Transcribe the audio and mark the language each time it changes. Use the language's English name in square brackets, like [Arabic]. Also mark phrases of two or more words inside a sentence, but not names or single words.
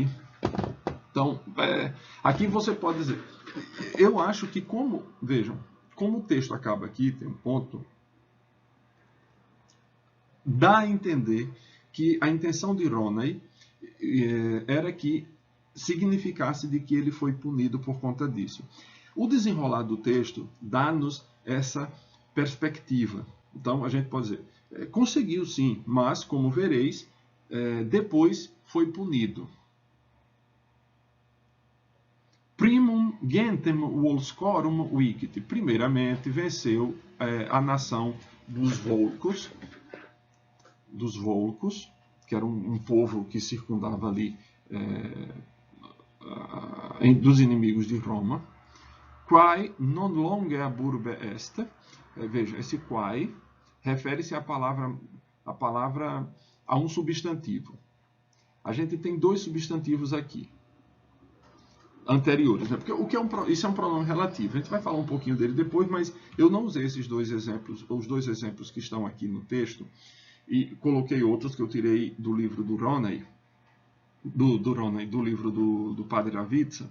[Portuguese] Então, aqui você pode dizer, eu acho que vejam, como o texto acaba aqui, tem um ponto, dá a entender que a intenção de Ronay era que significasse de que ele foi punido por conta disso. O desenrolar do texto dá-nos essa perspectiva. Então, a gente pode dizer, conseguiu sim, mas, como vereis, depois foi punido. [Latin] Primum gentem Volscorum vicit. [Portuguese] Primeiramente, venceu a nação dos Volcos, que era um povo que circundava ali dos inimigos de Roma. [Latin] Quae non longe ab urbe est. [Portuguese] Veja, esse quae refere-se à palavra a um substantivo. A gente tem dois substantivos aqui, anteriores, né? Porque isso é um pronome relativo. A gente vai falar um pouquinho dele depois, mas eu não usei esses dois exemplos, os dois exemplos que estão aqui no texto, e coloquei outros que eu tirei do livro do Ronay, do livro do Padre Ravizza.